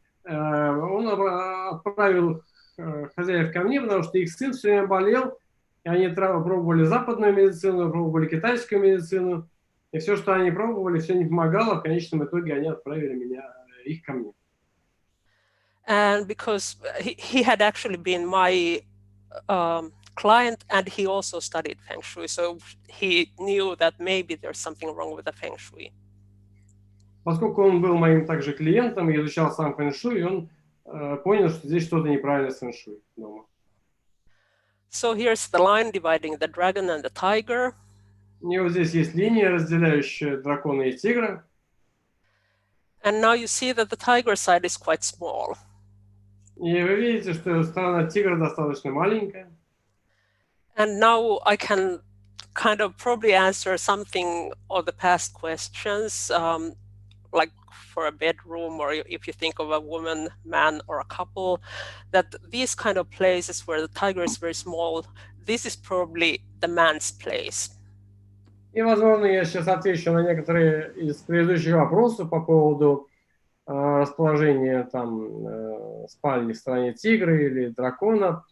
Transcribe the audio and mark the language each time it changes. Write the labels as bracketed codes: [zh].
[ru] Он отправил хозяев ко мне, потому что их сын все время болел, и они пробовали западную медицину, пробовали китайскую медицину, и все, что они пробовали, все не помогало, в конечном итоге они отправили их ко мне. [en] And because he had actually been my client, and he also studied Feng-шуй, so he knew that maybe there's something wrong with the Feng-шуй. [ru] Поскольку он был моим также клиентом и изучал сам фэн-шуй, он понял, что здесь что-то неправильно с фэн-шуй дома. [en] So here's the line dividing the dragon and the tiger. [ru] И вот здесь есть линия, разделяющая дракона и тигра. [en] And now you see that the tiger side is quite small. [ru] И вы видите, что сторона тигра достаточно маленькая. [en] And now I can kind of probably answer something of the past questions, like for a bedroom, or if you think of a woman, man, or a couple, that these kind of places where the tiger is very small, this is probably the man's place. [ru] И, возможно, я сейчас отвечу на некоторые из предыдущих вопросов по поводу расположения там спальни в стороне тигра или дракона.